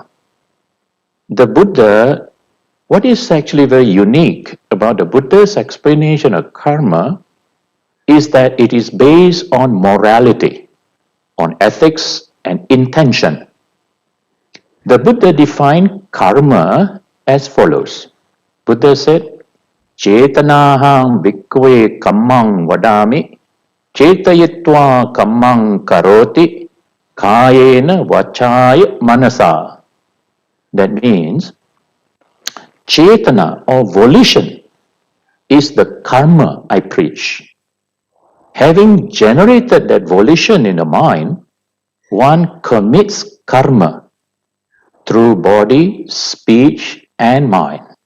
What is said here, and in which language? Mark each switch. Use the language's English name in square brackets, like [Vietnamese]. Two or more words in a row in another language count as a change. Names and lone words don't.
[English] The Buddha, what is actually very unique about the Buddha's explanation of karma is that it is based on morality, on ethics and intention. The Buddha defined karma as follows. Buddha said, [Pali] Chetanaham bhikkhave kammang vadami, chetayitva kammang karoti, kayena vachaya manasa. [English] That means, chetana or volition is the karma I preach. Having generated that volition in the mind, one commits karma through body, speech, and mind.